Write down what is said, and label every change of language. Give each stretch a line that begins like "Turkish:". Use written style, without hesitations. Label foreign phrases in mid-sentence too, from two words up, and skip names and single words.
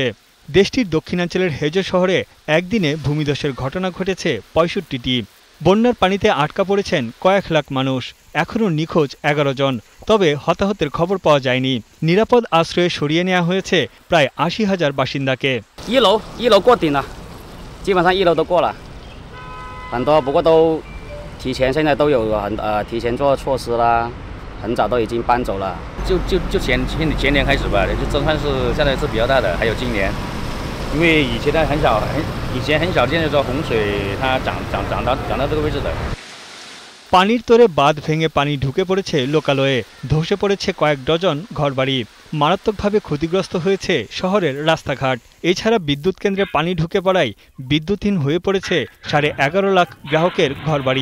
Bangla: দেশটির দক্ষিণাঞ্চলের হেজো শহরে একদিনে ভূমিধসের ঘটনা ঘটেছে 65টি। বন্যার পানিতে আটকা পড়েছেন কয়েক লাখ মানুষ। এখনও নিখোঁজ 11 জন, তবে হতাহতের খবর পাওয়া যায়নি। নিরাপদ আশ্রয়ে সরিয়ে নেওয়া হয়েছে প্রায় 80,000 বাসিন্দাকে।
Chinese: 一楼过顶了，基本上1楼都过了，很多不过都现在都有提前做措施啦，很早都已经搬走了。就前年开始吧，就震撼是现在是比较大的，还有今年，因为以前很少见说洪水它涨到这个位置的。
Bangla: পানির তোরে বাঁধ ভেঙে পানি ঢুকে পড়েছে লোকালয়ে, ধসে পড়েছে কয়েক ডজন ঘরবাড়ি। মারাত্মকভাবে ক্ষতিগ্রস্ত হয়েছে শহরের রাস্তাঘাট। এছাড়া বিদ্যুৎ কেন্দ্রে পানি ঢুকে পড়ায় বিদ্যুৎহীন হয়ে পড়েছে 11.5 লাখ গ্রাহকের ঘরবাড়ি।